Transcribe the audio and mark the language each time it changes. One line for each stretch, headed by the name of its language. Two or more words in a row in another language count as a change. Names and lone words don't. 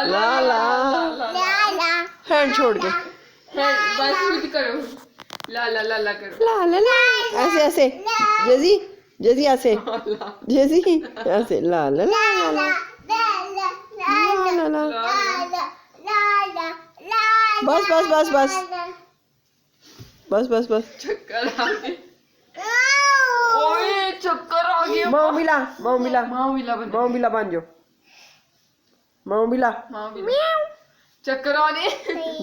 Hindi: ला ला हैंड छोड़ के बस खुद करो। ला ला ला ला करो। ला ला ला ऐसे ऐसे जैसी जैसी ऐसे जैसी ऐसे ला ला ला ला ला ला ला ला। बस बस बस बस बस बस बस। चक्कर आ गए। ओए चक्कर आ गया। माँ मिला माँ मिला माँ मिला बन माँ मिला बन जाओ। माँ मिला माँ मिला चक्कर आ गए।